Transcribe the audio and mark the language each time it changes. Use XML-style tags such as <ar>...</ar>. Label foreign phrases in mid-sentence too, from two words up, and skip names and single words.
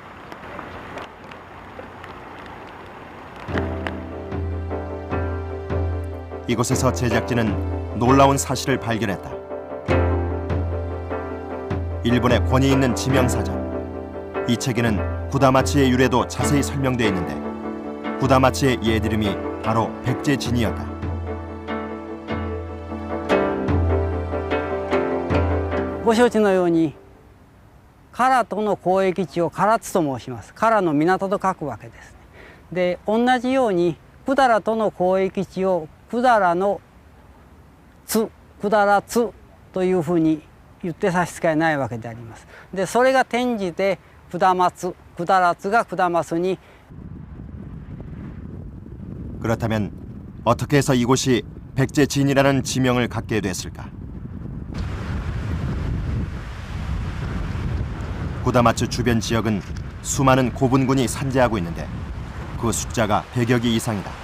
<ko>이곳에서 제작진은 놀라운 사실을 발견했다. 일본의 권위 있는 지명사전, 이 책에는 구다마치의 유래도 자세히 설명되어 있는데 구다마치의 옛 이름이 바로 백제진이었다.</ko> <ja>ご承知のように唐との交易地を唐津と申します。唐の港と書くわけです。で同じように百済との交易地を百済の津、百済津というふうに言って差し支えないわけであります。でそれが転じて下松、百済津が下松に</ja> <ko>그렇다면 어떻게 해서 이곳이 백제진이라는 지명을 갖게 됐을까? 구다마츠 주변 지역은 수많은 고분군이 산재하고 있는데 그 숫자가 100여 개 이상이다.</ko>